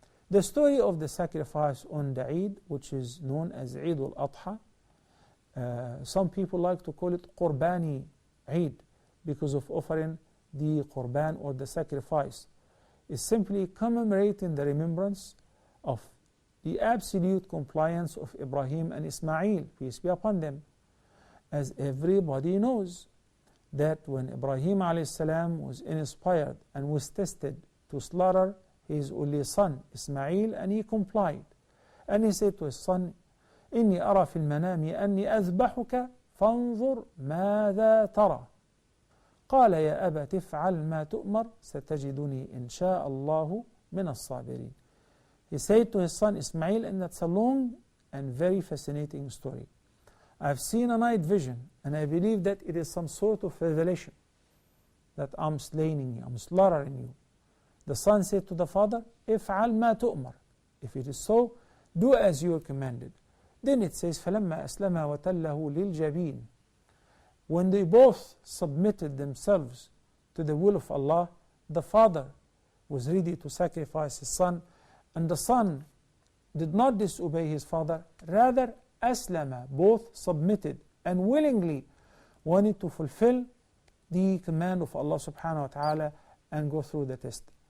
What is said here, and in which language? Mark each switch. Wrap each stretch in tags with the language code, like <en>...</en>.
<en>The story of the sacrifice on the Eid, which is known as Eid al-Adha, some people like to call it Qurbani Eid because of offering the Qurban or the sacrifice, is simply commemorating the remembrance of the absolute compliance of Ibrahim and Ismail, peace be upon them. As everybody knows that when Ibrahim a.s. was inspired and was tested to slaughter his only son Ismail, and he complied, and he said to his son,</en> <ar>إني أرى في المنام أني أذبحك فانظر ماذا ترى قال يا أبت افعل ما تؤمر ستجدني إن شاء الله من الصابرين.</ar> <en>He said to his son Ismail, and that's a long and very fascinating story. I've seen a night vision, and I believe that it is some sort of revelation that I'm slaying you, I'm slaughtering you. The son said to the father,</en> <ar>افعل ما تؤمر.</ar> <en>If it is so, do as you are commanded. Then it says,</en> <ar>فَلَمَّا أَسْلَمَا وَتَلَّهُ لِلْجَبِينِ.</ar> <en>When they both submitted themselves to the will of Allah, the father was ready to sacrifice his son, and the son did not disobey his father, rather أَسْلَمَا, both submitted and willingly wanted to fulfill the command of Allah subhanahu wa ta'ala and go through the test.</en>